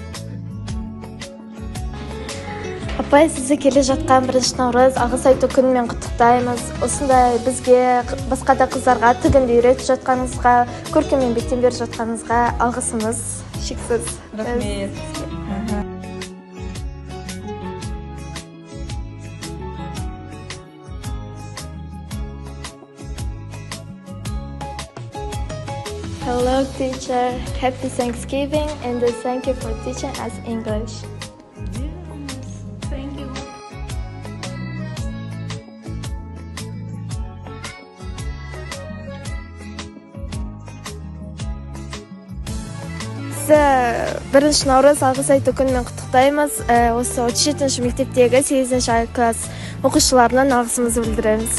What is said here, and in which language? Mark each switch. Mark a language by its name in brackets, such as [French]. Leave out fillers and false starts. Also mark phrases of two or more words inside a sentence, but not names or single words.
[Kazakh] Апай, сізді келе жатқан 1 наурыз алғыс айту күнімен құттықтаймыз. Осындай бізге басқа да қыздарға тігінді үйретіп жатқаныңызға, көркем еңбектен беріп жатқаныңызға алғысымыз шексіз. Рахмет. [English] Hello teacher, happy Thanksgiving and thank you for teaching us English. Thank you. [Kazakh] Сізді 1 наурыз алғыс айту күнімен құттықтаймыз. Осы 37 мектептегі 8 А класс оқушыларынан алғысымызды білдіреміз.